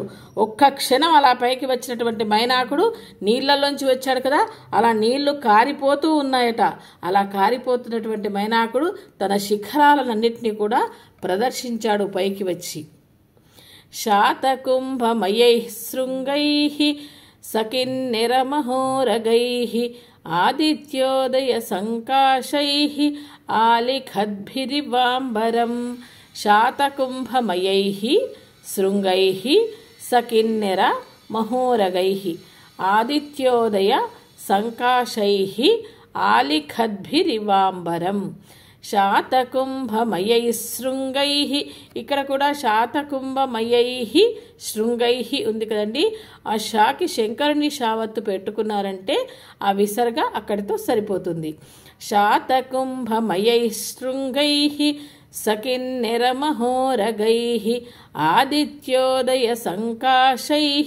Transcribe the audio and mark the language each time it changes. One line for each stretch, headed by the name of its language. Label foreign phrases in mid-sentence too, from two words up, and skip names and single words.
Telugu: ఒక్క క్షణం అలా పైకి వచ్చినటువంటి మైనాకుడు నీళ్లలోంచి వచ్చాడు కదా, అలా నీళ్లు కారిపోతూ ఉన్నాయట. అలా కారిపోతున్నటువంటి మైనాకుడు తన శిఖరాలన్నింటినీ కూడా ప్రదర్శించాడు పైకి వచ్చి.
Sanskrit: शातकुम्भमयैः शृङ्गैः सकिन्निरमहोरगैः आदित्योदयसङ्काशैः आलिखद्भिरिवाम्बरं शातकुम्भमयैः शृङ्गैः सकिन्निरमहोरगैः आदित्योदयसङ्काशैः आलिखद्भिरिवाम्बरं शातकुम्भमयै शृङ्गैः.
Telugu: ఇక్కడ కూడా
Sanskrit: शातकुम्भमयैः शृङ्गैः
Telugu: ఉంది కదండి. ఆ షాకి శంకరుని షావత్తు పెట్టుకున్నారంటే ఆ విసర్గ అక్కడితో సరిపోతుంది.
Sanskrit: शातकुम्भमयै शृङ्गैः सकिन्निरमहोरगैः आदित्योदय सङ्काशैः.